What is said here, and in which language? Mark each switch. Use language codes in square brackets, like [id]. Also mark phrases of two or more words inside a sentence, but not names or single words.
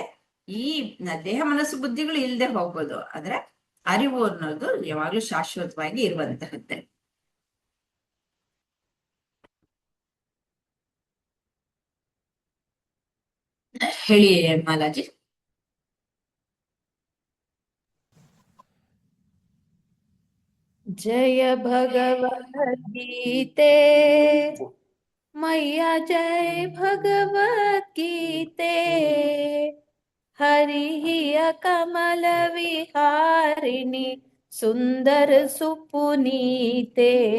[kn] ಈ ದೇಹ ಮನಸ್ಸು ಬುದ್ಧಿಗಳು ಇಲ್ದೆ ಹೋಗ್ಬೋದು, ಆದ್ರೆ ಅರಿವು ಅನ್ನೋದು ಯಾವಾಗ್ಲೂ ಶಾಶ್ವತವಾಗಿ ಇರುವಂತಹದ್ದೇ. ಹೇಳಿ ಮಾಲಾಜಿ. [hi] जय भगवत गीते मैया, जय भगवत गीते। हरि कमल विहारिणि सुंदर सुपुनीते।